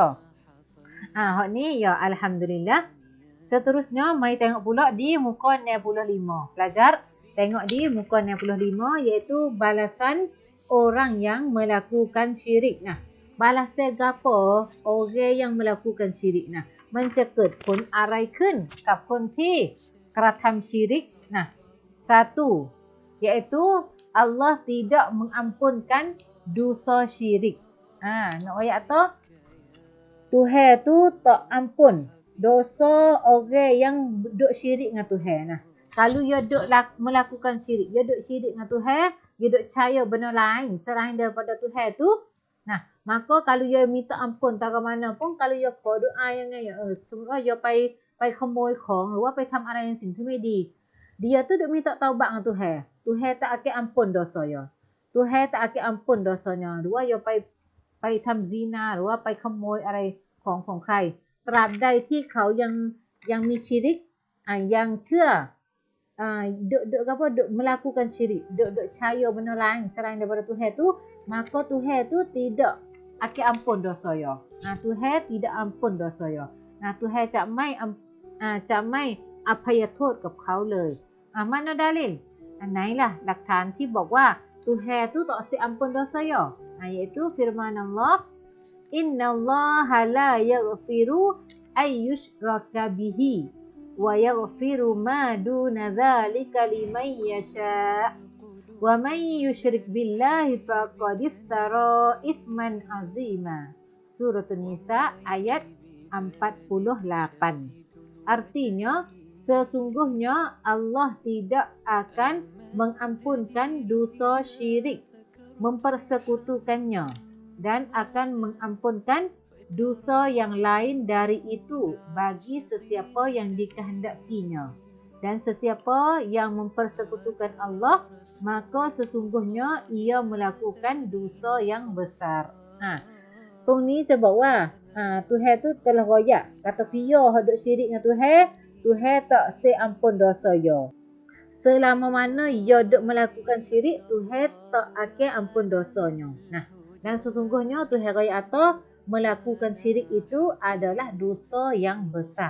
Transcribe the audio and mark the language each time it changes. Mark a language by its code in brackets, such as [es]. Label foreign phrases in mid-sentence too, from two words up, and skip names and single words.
[ms] Hak ni ya, alhamdulillah. Seterusnya mari tengok pula di muka 65. Pelajar tengok di muka 65 iaitu balasan orang yang melakukan syirik. Balasan gapo orang yang melakukan syirik? [th] มันจะเกิดผลอะไรขึ้นกับคนที่กระทำ syirik? [ms] Satu iaitu Allah tidak mengampunkan dosa syirik. Nak ayat tu Tuhan tu tak ampun dosa orang yang duk syirik dengan Tuhan. Kalau dia duk melakukan syirik, dia duk syirik dengan Tuhan, dia duk percaya benda lain selain daripada Tuhan tu, maka kalau dia minta ampun tak ke mana pun, kalau dia [th] ขอดุอายังไงสมมติว่าdiaไปขโมยของหรือว่าไปทำอะไรในสิ่งที่ไม่ดี [ms] dia tu duk minta taubat dengan Tuhan. Tuhan tak akan ampun dosa dia. Tuhan tak akan ampun dosanya. [th] หรือว่าdiaไปทำซีนาหรือว่าไปขโมยอะไรของใครตราบใดที่เขายังมีสyirik [ms] yang เชื่อ duk melakukan syirik, duk percaya benda lain selain daripada Tuhan tu, maka Tuhan tu tidak akan ampun dosa dia. Tuhan tidak ampun dosa dia. [th] Tuhan จะไม่อภัยโทษกับเขาเลย [ms] mana dalil? [th] ไหนล่ะหลักฐานที่บอกว่า [ms] Tuhan tu tak akan ampun dosa dia? Iaitu firman Allah, [ar] إن الله لا يغفر أن يشرك به ويغفر ما دون ذلك لمن يشاء ومن يشرك بالله فقد افترى إثما عظيما. [ms] Surah An-Nisa ayat 48. Artinya, sesungguhnya Allah tidak akan mengampunkan dosa syirik, mempersekutukannya, dan akan mengampunkan dosa yang lain dari itu bagi sesiapa yang dikehendakinya. Dan sesiapa yang mempersekutukan Allah, maka sesungguhnya ia melakukan dosa yang besar. [th] ตรงนี้จะบอกว่า [ms] Tuhan tu telah royak kata dia hak duk syirik dengan Tuhan tak ampun dosa dia. Selama mana dia duk melakukan syirik, Tuhan tak akan ampun dosanya. Dan sesungguhnya Tuhan royak atau melakukan syirik itu adalah dosa yang besar.